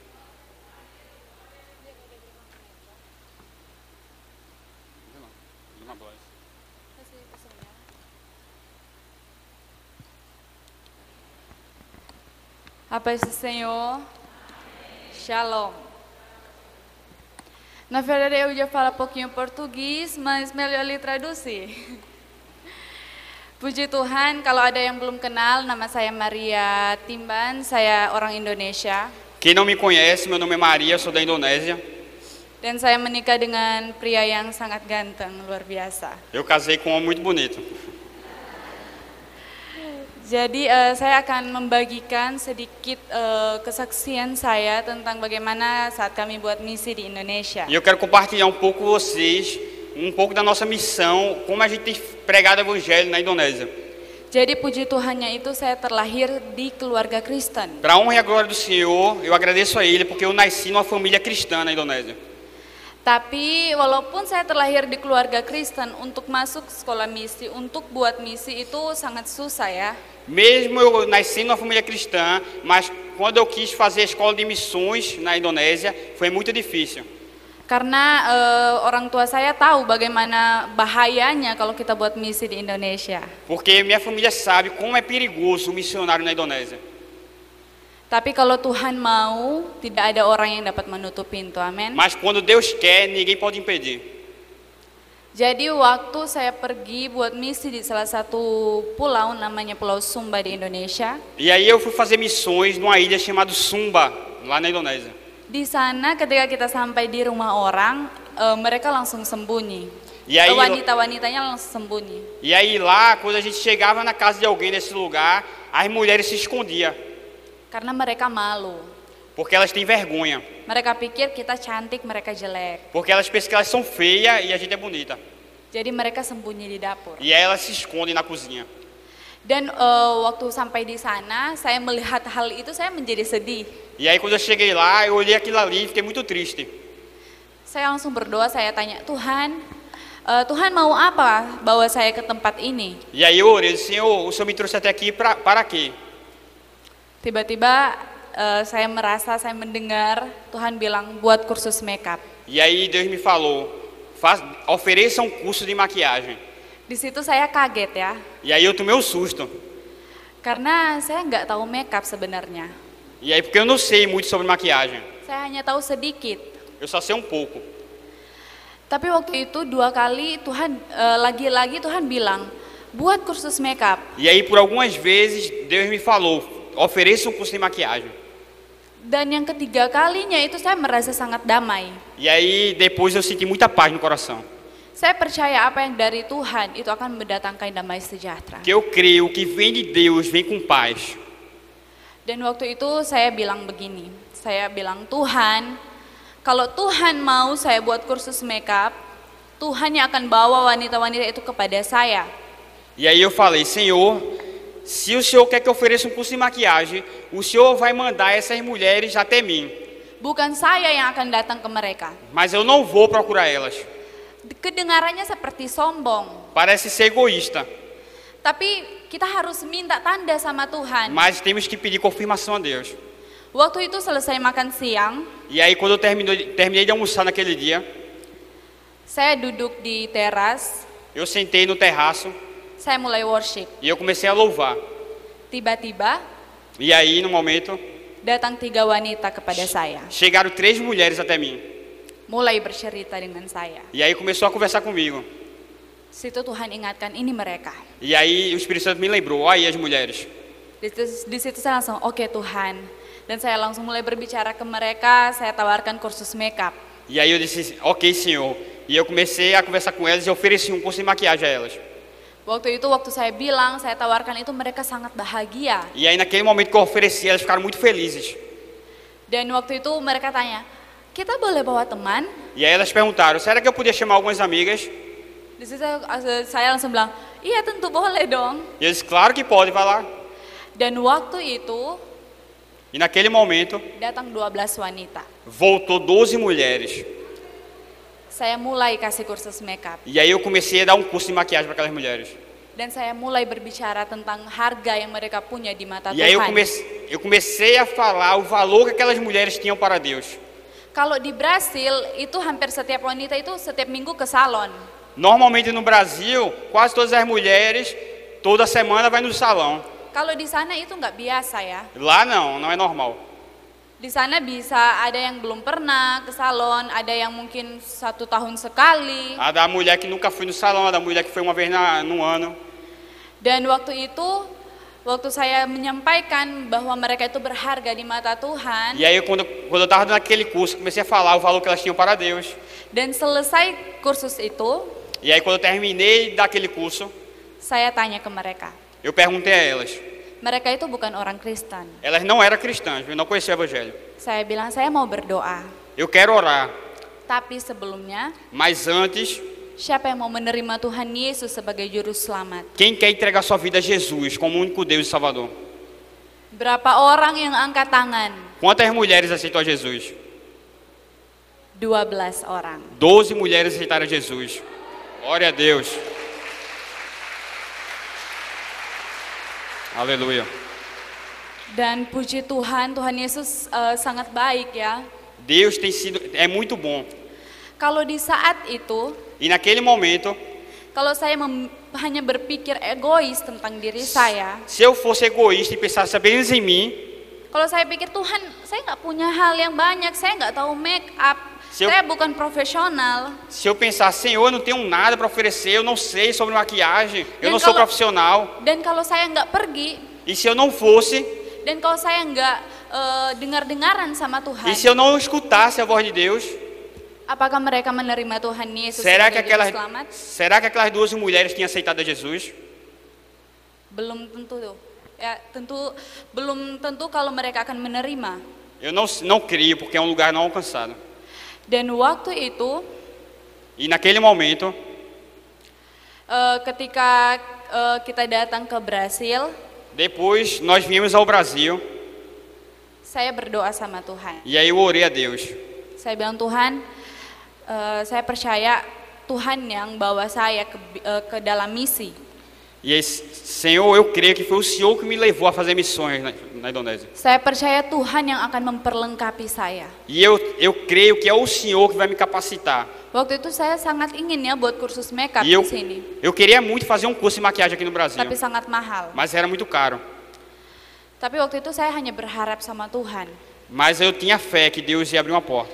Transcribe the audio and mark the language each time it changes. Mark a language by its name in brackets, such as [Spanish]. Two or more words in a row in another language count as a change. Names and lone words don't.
[Portuguese] A paz do Senhor. Shalom. Na verdade, eu ia falar um pouquinho português, mas melhor lhe traduzir. [Indonesian] Puji Tuhan, kalau ada yang belum kenal, nama saya Maria Timban, saya orang Indonesia. [Portuguese] Quem não me conhece, meu nome é Maria, sou da Indonésia. [Indonesian] Dan saya menikah dengan pria yang sangat ganteng, luar biasa. [Portuguese] Eu casei com um homem muito bonito. [Indonesian] Jadi saya akan membagikan sedikit kesaksian saya tentang bagaimana saat kami buat misi di Indonesia. [Portuguese] E eu quero compartilhar um pouco com vocês, um pouco da nossa missão, como a gente tem pregado o evangelho na Indonésia. [Indonesian] Jadi puji Tuhannya itu saya terlahir di keluarga Kristen. [Portuguese] Para a honra e a glória do Senhor, eu agradeço a Ele porque eu nasci numa família cristã na Indonésia. [Indonesian] Tapi walaupun saya terlahir di keluarga Kristen, untuk masuk sekolah misi, untuk buat misi itu sangat susah ya. [Portuguese] Mesmo eu nasci numa família cristã, mas quando eu quis fazer a escola de missões na Indonésia, foi muito difícil. [Indonesian] Karena orang tua saya tahu bagaimana bahayanya kalau kita buat misi di Indonesia. [Portuguese] Porque minha família sabe como é perigoso o missionário na Indonésia. [Indonesian] Tapi kalau Tuhan mau, tidak ada orang yang dapat menutup pintu, amin. [Portuguese] Mas quando Deus quer, ninguém pode impedir. [Indonesian] Jadi waktu saya pergi buat misi di salah satu pulau, namanya Pulau Sumba di Indonesia. [Portuguese] E aí eu fui fazer missões numa ilha chamada Sumba, lá na Indonésia. [Indonesian] Di sana ketika kita sampai di rumah orang, mereka langsung sembunyi. [Portuguese] E aí, [Indonesian] wanita-wanitanya langsung sembunyi. [Portuguese] E aí lá, quando a gente chegava na casa de alguém nesse lugar, as mulheres se escondiam. [Indonesian] Karena mereka malu. [Portuguese] Porque elas têm vergonha. [Indonesian] Mereka pikir kita cantik, mereka jelek. [Portuguese] Porque elas pensam que elas são feias e a gente é bonita. [Indonesian] Jadi mereka sembunyi di dapur. [Portuguese] E aí elas se escondem na cozinha. [Indonesian] Dan waktu sampai di sana, saya melihat hal itu, saya menjadi sedih. [Portuguese] E aí quando eu cheguei lá, eu olhei aquilo ali e fiquei muito triste. [Indonesian] Saya langsung berdoa, saya tanya, Tuhan mau apa bawa saya ke tempat ini? [Portuguese] E aí eu orei, Senhor, o Senhor me trouxe até aqui para quê? [Indonesian] Tiba-tiba saya merasa, saya mendengar Tuhan bilang buat kursus makeup. [Portuguese] E aí Deus me falou, ofereça um curso de maquiagem. [Indonesian] Di situ saya kaget ya. [Portuguese] E aí eu tomei um susto. [Indonesian] Karena saya nggak tahu makeup sebenarnya. [Portuguese] E aí porque eu não sei muito sobre maquiagem. [Indonesian] Saya hanya tahu sedikit. [Portuguese] Eu só sei um pouco. [Indonesian] Tapi waktu itu 2 kali Tuhan, lagi-lagi Tuhan bilang, buat kursus makeup. [Portuguese] E aí por algumas vezes Deus me falou, ofereça um curso de maquiagem. [Indonesian] Dan yang ketiga kalinya itu saya merasa sangat damai. [Portuguese] E aí depois eu senti muita paz no coração. [Indonesian] Saya percaya apa yang dari Tuhan itu akan mendatangkan damai sejahtera. [Portuguese] Que eu creio que vem de Deus, vem com paz. [Indonesian] Dan waktu itu saya bilang begini, saya bilang Tuhan, kalau Tuhan mau saya buat kursus makeup, Tuhan yang akan bawa wanita-wanita itu kepada saya. [Portuguese] E aí eu falei, Senhor, se o Senhor quer que eu ofereça um curso de maquiagem, o Senhor vai mandar essas mulheres até mim. [Indonesian] Bukan saya yang akan datang ke mereka. [Portuguese] Mas eu não vou procurar elas. [Indonesian] Kedengarannya seperti sombong. [Portuguese] Parece ser egoísta. [Indonesian] Tapi kita harus minta tanda sama Tuhan. [Portuguese] Mas temos que pedir confirmação a Deus. [Indonesian] Waktu itu selesai makan siang. [Portuguese] E aí quando eu terminei de almoçar naquele dia, [Indonesian] saya duduk di teras. [Portuguese] eu sentei no terraço. [Indonesian] Saya mulai worship. [Portuguese] E eu comecei a louvar. [Indonesian] Tiba-tiba, [Portuguese] e aí no momento, [Indonesian] datang 3 wanita kepada saya. [Portuguese] chegaram 3 mulheres até mim. [Indonesian] Mulai bercerita dengan saya. [Portuguese] E aí começou a conversar comigo. [Indonesian] Situ Tuhan ingatkan, ini mereka. [Portuguese] E aí o Espírito Santo me lembrou, aí as mulheres. [Indonesian] Di situ saya langsung, oke Tuhan. Dan saya langsung mulai berbicara ke mereka, saya tawarkan kursus makeup. [Portuguese] E aí eu disse, ok Senhor. E eu comecei a conversar com elas e ofereci um curso de maquiagem a elas. [Indonesian] Waktu itu, waktu saya bilang, saya tawarkan itu, mereka sangat bahagia. [Portuguese] E aí naquele momento que eu ofereci, elas ficaram muito felizes. [Indonesian] Dan waktu itu mereka tanya, kita boleh bawa teman? [Portuguese] E aí elas perguntaram, será que eu podia chamar algumas amigas? [Indonesian] Di situ saya langsung bilang, iya tentu boleh dong. [Portuguese] E eu disse, claro que pode, vai lá. [Indonesian] Dan waktu itu, [Portuguese] E naquele momento, [Indonesian] datang 12 wanita. [Portuguese] voltou 12 mulheres. [Indonesian] Saya mulai kasih kursus makeup. [Portuguese] E aí eu comecei a dar um curso de maquiagem para aquelas mulheres. [Indonesian] Dan saya mulai berbicara tentang harga yang mereka punya di mata [Portuguese] E aí [Indonesian] Tuhan. [Portuguese] eu comecei a falar o valor que aquelas mulheres tinham para Deus. [Indonesian] Kalau di Brasil, itu hampir setiap wanita itu setiap minggu ke salon. [Portuguese] Normalmente no Brasil, quase todas as mulheres, toda semana vai no salão. [Indonesian] Kalau di sana itu nggak biasa ya. [Portuguese] Lá não, não é normal. [Indonesian] Di sana bisa ada yang belum pernah ke salon, ada yang mungkin 1 tahun sekali. [Portuguese] A da mulher que nunca foi no salão, a da mulher que foi uma vez no ano. [Indonesian] Dan waktu itu Waktu saya menyampaikan bahwa mereka itu berharga di mata Tuhan, [Portuguese] E aí, quando eu estava dando aquele curso, comecei a falar o valor que elas tinham para Deus. [Indonesian] dan selesai kursus itu, [Portuguese] E aí, quando eu terminei daquele curso, [Indonesian] saya tanya ke mereka. [Portuguese] eu perguntei a elas. [Indonesian] Mereka itu bukan orang Kristen. [Portuguese] Elas não eram cristãs, não conheciam o Evangelho. [Indonesian] Saya bilang, saya mau berdoa. [Portuguese] Eu quero orar, [Indonesian] Tapi sebelumnya, [Portuguese] mas antes, [Indonesian] siapa yang mau menerima Tuhan Yesus sebagai juru selamat? [Portuguese] quem quer entregar sua vida a Jesus como único Deus e Salvador? [Indonesian] Berapa orang yang angkat tangan? [Portuguese] Quantas mulheres aceitam a Jesus? [Indonesian] 12 orang. [Portuguese] 12 mulheres aceitaram a Jesus. Glória a Deus. Aleluia. [Indonesian] Dan puji Tuhan, Tuhan Yesus sangat baik ya. [Portuguese] Deus é muito bom. [Indonesian] Kalau di saat itu, [Portuguese] E naquele momento, [Indonesian] kalau saya hanya berpikir egois tentang diri saya, [Portuguese] se eu fosse egoísta e pensasse apenas em mim, [Indonesian] kalau saya pikir Tuhan, saya nggak punya hal yang banyak, saya nggak tahu make up, [Portuguese] Se eu- [Indonesian] saya bukan profesional. [Portuguese] se eu pensasse, Senhor, eu não tenho nada para oferecer, eu não sei sobre maquiagem, eu [Indonesian] Dan [Portuguese] não sou [Indonesian] kalau- [Portuguese] profissional. [Indonesian] Dan kalau saya nggak pergi, [Portuguese] E se eu não fosse, [Indonesian] dan kalau saya nggak dengar-dengaran sama Tuhan, [Portuguese] e se eu não escutasse a voz de Deus, [Indonesian] apakah mereka menerima Tuhan Yesus [Portuguese] será que [Indonesian] sebagai juru [Portuguese] será que [Indonesian] selamat? [Portuguese] aquelas 12 mulheres tinham aceitado a Jesus? [Indonesian] Belum tentu tuh. Ya, belum tentu kalau mereka akan menerima. [Portuguese] Eu não creio, porque é um lugar não alcançado. [Indonesian] Dan waktu itu, [Portuguese] E naquele momento, [Indonesian] ketika kita datang ke Brasil, [Portuguese] depois nós viemos ao Brasil, [Indonesian] saya berdoa sama Tuhan. [Portuguese] e aí eu orei a Deus. [Indonesian] Saya bilang, Tuhan, saya percaya Tuhan yang bawa saya ke dalam misi. [Portuguese] E aí, Senhor, eu creio que foi o Senhor que me levou a fazer missões na Indonésia. [Indonesian] Saya percaya Tuhan yang akan memperlengkapi saya. [Portuguese] E eu creio que é o Senhor que vai me capacitar. [Indonesian] Waktu itu saya sangat ingin ya buat kursus makeup [Portuguese] E [Indonesian] di sini, [Portuguese] eu queria muito fazer um curso de maquiagem aqui no Brasil, [Indonesian] tapi sangat mahal. [Portuguese] mas era muito caro. [Indonesian] Tapi waktu itu saya hanya berharap sama Tuhan. [Portuguese] Mas eu tinha fé que Deus ia abrir uma porta.